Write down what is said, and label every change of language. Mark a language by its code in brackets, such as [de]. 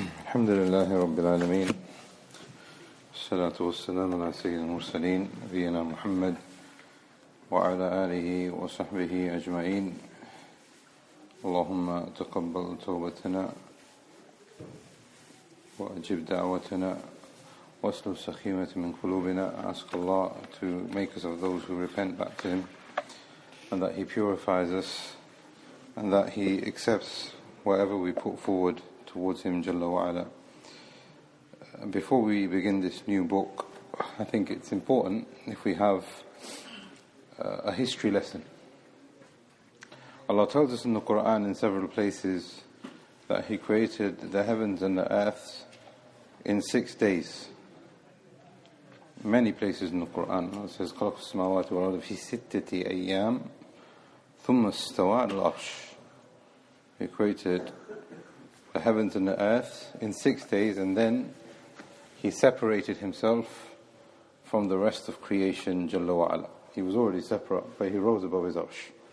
[ar] الحمد لله رب العالمين والصلاة والسلام على سيد المرسلين نبينا محمد وعلى آله وصحبه أجمعين. اللهم تقبل توبتنا وأجب دعوتنا واسلل سخيمة من قلوبنا. [en] Ask Allah to make us of those who repent back to Him, and that He purifies us, and that He accepts whatever we put forward towards Him Jalla wa Ala. Before we begin this new book, I think it's important if we have a history lesson. Allah tells us in the Quran in several places that He created the heavens and the earth in 6 days. Many places in the Quran it says [ar] خلق السماوات والأرض في 6 أيام ثم استوى على العرش. [en] He created the heavens and the earth in 6 days, and then He separated Himself from the rest of creation Jalla wa Ala. He was already separate, but He rose above His arsh.